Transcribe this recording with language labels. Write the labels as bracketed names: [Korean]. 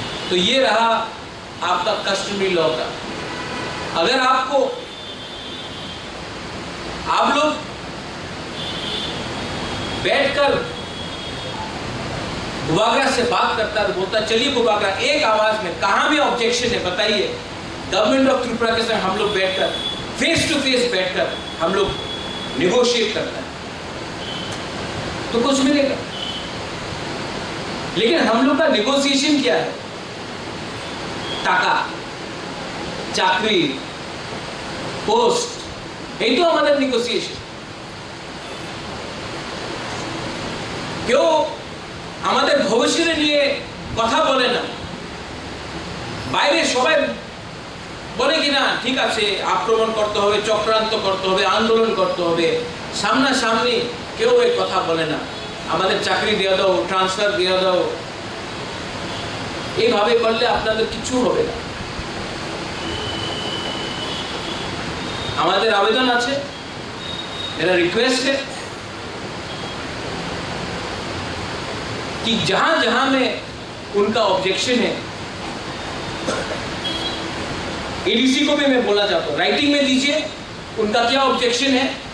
[Hindi] तो ये रहा आपका कस्टमरी लॉ का। अगर आपको आप लोग बैठकर गुबागरा से बात करता तो बोलता, चलिए गुबागरा एक आवाज में कहां भी ऑब्जेक्शन है बताइए, गवर्नमेंट ऑफ त्रिपुरा के साथ हम लोग बैठकर फेस टू फेस बैठकर हम लोग नेगोशिएट करता है तो कुछ मिलेगा। लेकिन हम लोग का नेगोशिएशन क्या है? [Bangla] টাকা, চাকরি, পোস্ট, এই তো আমাদের নেগোসিয়েশন। কেউ আমাদের ভবিষ্যৎ নিয়ে কথা বলে না, বাইরে সবাই বলে কিনা ঠিক আছে আক্রমণ করতে হবে, চক্রান্ত করতে হবে, আন্দোলন করতে হবে, সামনাসামনি কেউ এই কথা বলে না। আমাদের চাকরি দিয়ে দাও, ট্রান্সফার দিয়ে দাও, এইভাবে করলে আপনাদের কিছু হবে না। [Hindi] हमारे आवेदन [Bangla] আছে, [Hindi] मेरा रिक्वेस्ट है कि जहां जहां में उनका ऑब्जेक्शन है, एडीसी को भी मैं बोलना चाहता हूं, राइटिंग में दीजिए उनका क्या ऑब्जेक्शन है।